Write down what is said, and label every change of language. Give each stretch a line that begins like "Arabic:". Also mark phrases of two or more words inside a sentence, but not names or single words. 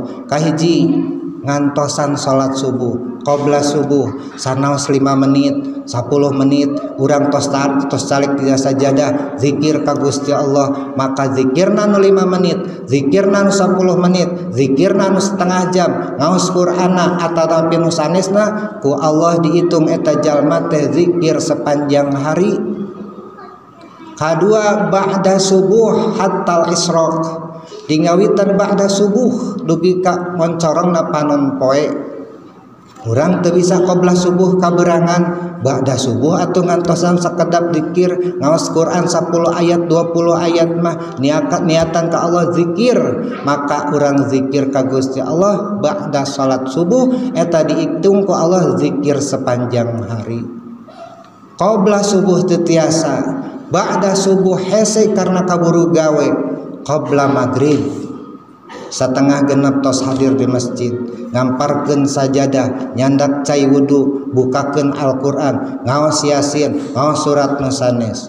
Sundanese: Kahiji ngantosan salat subuh,
Arabic: قبل الصبح
Sundanese: sanaos 5 menit, 10 menit urang tos calik dina sajadah zikir ka Gusti Allah, maka zikirna nu 5 menit, zikirna nu 10 menit, zikirna nu setengah jam, ngaos Qur'ana atanapi nu sanesna ku Allah dihitung eta jalma teh zikir
Indonesian: sepanjang hari.
Sundanese: Kadua
Arabic: بعد الصبح حتى الإشراق,
Sundanese: dingawitan
Arabic: بعد الصبح
Sundanese: dugi ka moncorongna panon poe. Urang teu bisa
Arabic: قبل الصبح
Sundanese: kaberangan,
Arabic: بعد الصبح
Sundanese: atuh ngantosan sakedap zikir ngaos Quran 10 ayat 20 ayat mah niatan ka Allah zikir, maka urang zikir ka Gusti Allah
Arabic: بعد صلاة الصبح
Sundanese: eta dihitung ku Allah zikir
Indonesian: sepanjang hari.
Arabic: قبل الصبح
Sundanese: teu tiasa,
Arabic: بعد الصبح
Sundanese: hese karena kaburu gawe,
Arabic: قبل المغرب
Sundanese: Satengah genep tos hadir di masjid, ngamparkeun sajadah, nyandak cai wudu, bukakeun Al-Qur'an, ngaos Yasin, ngaos surat nu sanes.